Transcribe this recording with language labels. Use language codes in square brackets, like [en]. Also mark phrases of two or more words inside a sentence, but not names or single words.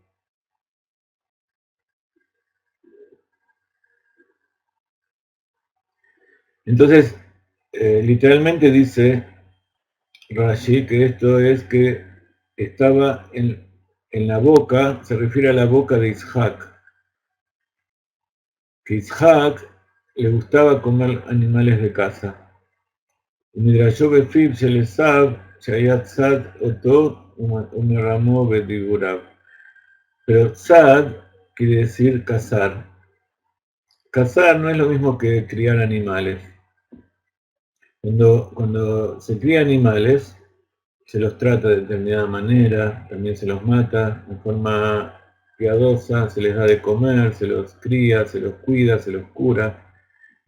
[es] Entonces, literalmente dice Rashi que esto es que estaba en la boca, se refiere a la boca de Isaac. Que Isaac le gustaba comer animales de caza. [he] מדרשו בפיו של עשו, שהיה צד אותו ומרמהו בדבריו. [es] Pero tzad quiere decir cazar. Cazar no es lo mismo que criar animales. Cuando se cría animales, se los trata de determinada manera, también se los mata de forma piadosa, se les da de comer, se los cría, se los cuida, se los cura.